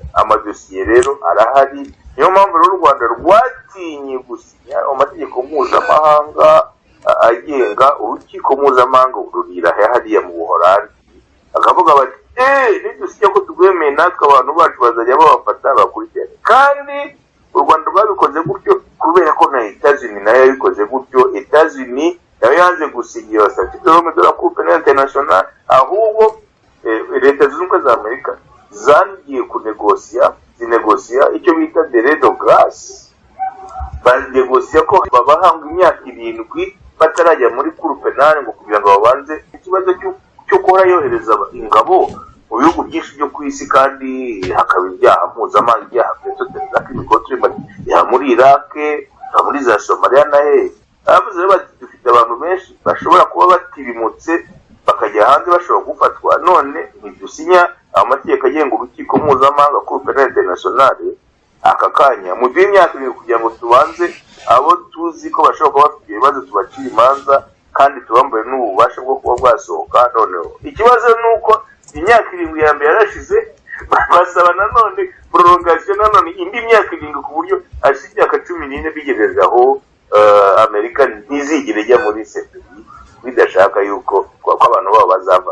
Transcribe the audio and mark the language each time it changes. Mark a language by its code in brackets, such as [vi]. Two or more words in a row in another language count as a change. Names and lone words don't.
[rw] Amadosiye rero arahari, niyo mpamvu rero u Rwanda rwatinye gusinya amategeko mpuzamahanga agenga urukiko mpuzamahanga rurira hariya mu Buholandi, akavuga bati nidusinya ko tugwemeye natwe abantu bacu bazajya babafata bakurikirane. Kandi u Rwanda rwabikoze gutyo kubera ko na Etats-Unis nayo yabikoze gutyo. [fr] Etats-Unis [rw] nayo yanze gusinya [fr] statut de l'homme de la Cour pénale internationale, [rw] ahubwo leta zunze ubumwe za Amerika zagiye zinegosiya icyo bita [fr] délai de grâce. [rw] Banegosiya ko babahanga imyaka 7 batarajya muri [fr] Cour pénale [rw] ngo kugira ngo babanze ikibazo cyo kuhora yohereza ingabo mu bihugu byinshi byo ku isi, kandi hakaba ibyaha mpuzamahanga, ibyaha by'imikotrima muri Iraq, muri za Somalia na abavuze bati dufite abantu benshi bashobora kuba batirimutse bakajya hanze bashobora gufatwa, none ntidusinya amategeko agenga urukiko mpuzamahanga [fr] Cour pénale internationale [rw] aka kanya mu imyaka 7 kugira ngo tubanze abo tuzi ko bashobora kuba bafite ibibazo tubacira imanza, kandi tubambaye n'ububasha bwo kuba bwasohoka. Noneho ikibazo ni uko imyaka 7 ya mbere yarashize, basaba nanone prolongation nanone indi myaka 7 ku buryo ashije imyaka 14 bigejeje aho Amerika ntizigire ijya muri CPI bidashaka yuko abantu babo bazava.